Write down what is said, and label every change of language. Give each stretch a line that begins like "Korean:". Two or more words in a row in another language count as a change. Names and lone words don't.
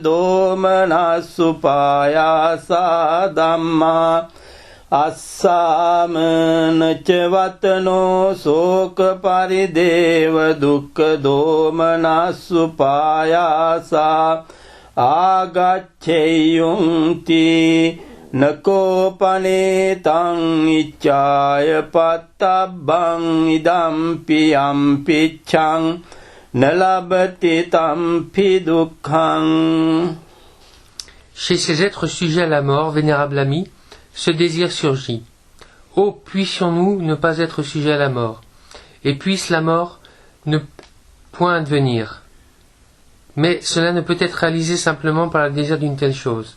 Pali: දෝමනස්සුපායාසා ධම්මා අස්සාමනච වතනෝ සෝක පරිදේව දුක්ඛ දෝමනස්සුපායාසා ආගච්ඡේයුන්ති නකෝපනේතං ඉච්ඡාය පත්තබ්බං ඉදම්පි යම්පිච්ඡං නලබති තම්පි දුක්ඛං.
French: Chez ces êtres sujets à la mort, vénérable ami, ce désir surgit. Ô, puissions-nous ne pas être sujets à la mort, et puisse la mort ne point advenir. Mais cela ne peut être réalisé simplement par le désir d'une telle chose.